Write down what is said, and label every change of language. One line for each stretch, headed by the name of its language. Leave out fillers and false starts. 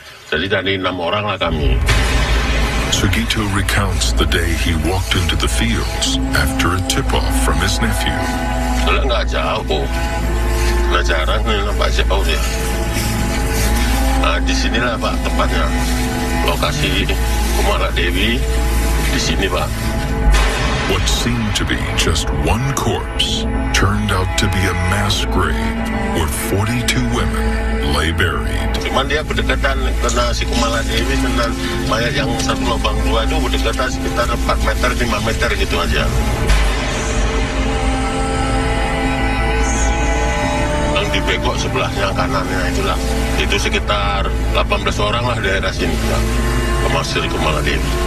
Indonesian: Jadi dari 6 orang lah kami.
English: Sugito recounts the day he walked into the fields after a tip-off from his nephew.
Indonesian: Soalnya nggak jauh, nah jarang nih nampak jauh deh. Nah disinilah Pak tempatnya, lokasi Kemala Dewi di sini Pak.
English: What seemed to be just one corpse turned out to be a mass grave where 42 women lay buried.
Indonesian: Cuman dia berdekatan karena si Kemala Dewi dengan mayat yang satu lubang 2 itu berdekatan sekitar 4 meter, 5 meter gitu aja. Yang dibegok sebelahnya kanannya itulah. Itu sekitar 18 orang lah daerah sini ya, termasuk Kemala Dewi.